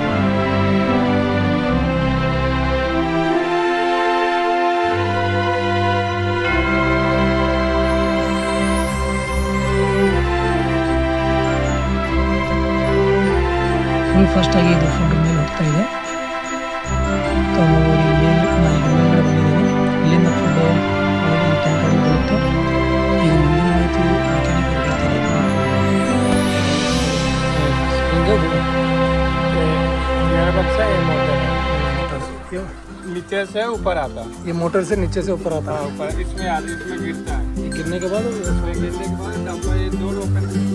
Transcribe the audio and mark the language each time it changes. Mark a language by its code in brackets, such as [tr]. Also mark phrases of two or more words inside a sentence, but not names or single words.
[kn] ಫುಲ್ ಫಾಸ್ಟಾಗಿ ಇದು ಫುಡ್ ಮೇಲೆ ಹೋಗ್ತಾ ಇದೆ. ಮೇಲ್ಗಡೆ ಬಂದಿದ್ದೀನಿ. ಇಲ್ಲಿಂದ ಫುಡ್ ಒಳಗೆ ಟ್ಯಾಂಕಲ್ಲಿ ಬರುತ್ತೆ. ಈಗ ಮುಂದಿನ ಮಾಹಿತಿ ಮೆಕ್ಯಾನಿಕ್ ಹೇಳ್ತಾರೆ. [hi] नीचे से ऊपर आता है। ये मोटर से नीचे से ऊपर आता है। ऊपर इसमें गिरता है। ये गिरने के बाद इसमें गिरने के बाद डब्बा ये [en] door open